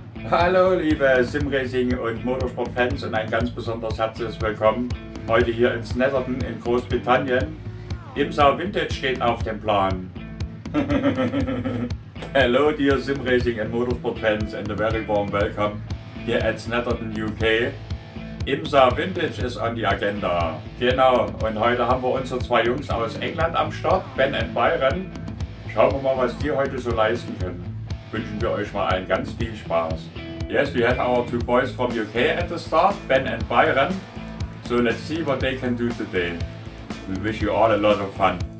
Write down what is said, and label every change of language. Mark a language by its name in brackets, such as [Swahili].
[German] Hallo liebe Simracing und Motorsport-Fans und ein ganz besonders herzliches Willkommen heute hier in Snetterton in Großbritannien. IMSA Vintage steht auf dem Plan. [English] Hello dear Simracing and Motorsport fans and a very warm welcome here at Snetterton UK. [German] IMSA Vintage ist [English] on the agenda. [German] Genau, und heute haben wir unsere zwei Jungs aus England am Start, Ben und Byron. Schauen wir mal, was die heute so leisten können. Wünschen wir euch mal allen ganz viel Spaß. [English] Yes, we have our two boys from UK at the start, Ben and Byron. So let's see what they can do today. We wish you all a lot of fun.